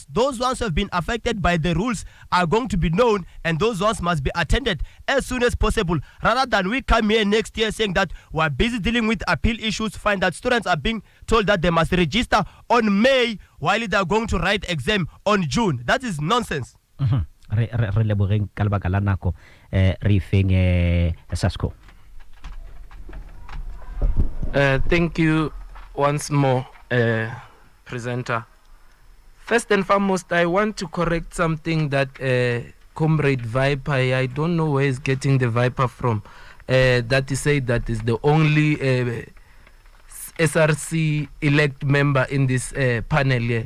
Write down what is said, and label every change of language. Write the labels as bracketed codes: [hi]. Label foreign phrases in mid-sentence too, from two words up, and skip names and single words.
[en] Those ones who have been affected by the rules are going to be known, and those ones must be attended as soon as possible, rather than we come here next year saying that we're busy dealing with appeal issues, find that students are being told that they must register on May while they're going to write exam on June. That is nonsense. [tn] Re lebogeng ka lebaka la nako re feng Sasco. [en] Thank you once more, presenter. First and foremost, I want to correct something that Comrade Viper, I don't know where he's getting the Viper from, that he said that is the only SRC elect member in this panel here.